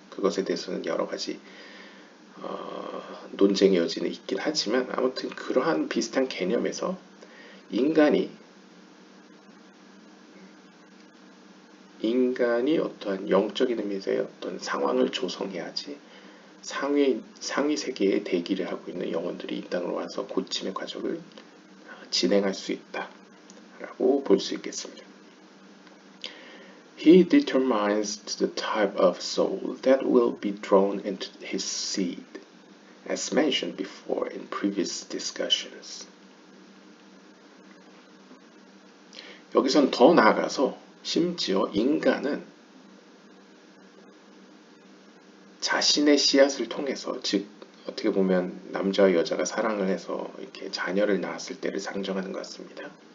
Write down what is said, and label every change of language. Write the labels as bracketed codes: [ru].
[ko] 그것에 대해서는 여러 가지 논쟁의 여지는 있긴 하지만 아무튼 그러한 비슷한 개념에서 인간이 어떠한 영적인 의미에서의 어떤 상황을 조성해야지 상위 세계에 대기를 하고 있는 영혼들이 이 땅으로 와서 고침의 과정을 진행할 수 있다라고 볼 수 있겠습니다. [en] He determines the type of soul that will be drawn into his seed, as mentioned before in previous discussions. [ko] 여기선 더 나아가서 심지어 인간은 자신의 씨앗을 통해서, 즉 어떻게 보면 남자와 여자가 사랑을 해서 이렇게 자녀를 낳았을 때를 상정하는 것 같습니다.